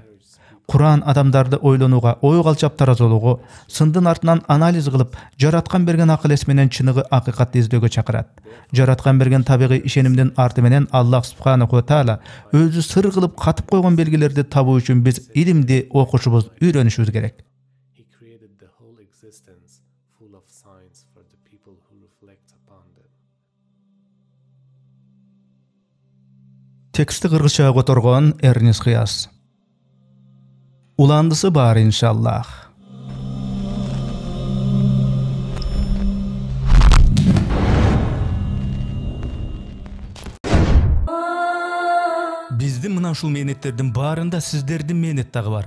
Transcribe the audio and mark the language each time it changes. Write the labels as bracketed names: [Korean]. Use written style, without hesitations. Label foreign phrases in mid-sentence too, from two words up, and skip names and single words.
[Kyrgyz] Куран адамдарды ойлонууга, ой калчап таразолоого, сындын артынан анализ кылып, жараткан берген акыл эс менен чыныгы акыйкатты издөөгө чакырат. Жараткан берген табигый ишенимдин арты менен [Arabic] الله سبحانه وتعالى [Kyrgyz] өзү сыр кылып катып койгон белгилерди табуу үчүн биз илимди окушубуз, үйрөнүшүбүз керек. [English] He created the whole existence full of signs for the people who reflect upon them. [Kyrgyz] Текстти кыргызчага которгон Эрнис Хияс. Уландысы бар иншаллах. Биздин мына ушул мээнеттердин баарында сиздердин мээнет дагы бар.